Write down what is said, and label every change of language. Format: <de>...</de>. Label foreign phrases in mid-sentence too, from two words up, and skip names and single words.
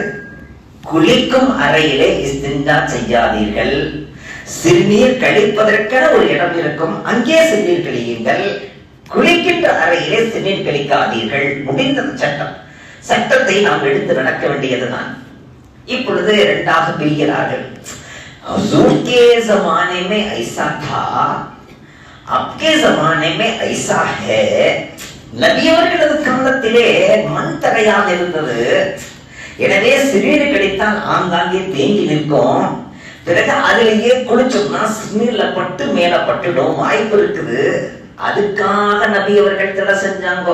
<ta>குளிக்கும் அறையிலே இஸ்தின்ஜா செய்யாதீர்கள். சிறுநீர் கழிப்பதற்கென ஒரு இடம் இருக்கும், அங்கே சிறுநீர் கழியுங்கள். குளிக்கின்ற அறையிலே சிறுநீர் கழிக்காதீர்கள். முடிந்தது சட்டம். சட்டத்தை நாம் எடுத்து நடக்க வேண்டியதுதான். இப்பொழுது இரண்டாக பிரிகிறார்கள்.</ta> <ur>हुजूर के जमाने में ऐसा था, आपके जमाने में ऐसा है.</ur> <ta>நபி அவர்களது காலத்திலே மண் தரையாக இருந்தது. எனவே சிறுநீர் கழித்தால் ஆங்காங்கே தேங்கி நிற்கும். பிறகு அதிலேயே குளிச்சோம்னா சிறுநீர்ல பட்டு மேல பட்டுடும், வாய்ப்பு இருக்குது. அதுக்காக நபி அவர்கள் தடை செஞ்சாங்க.</ta>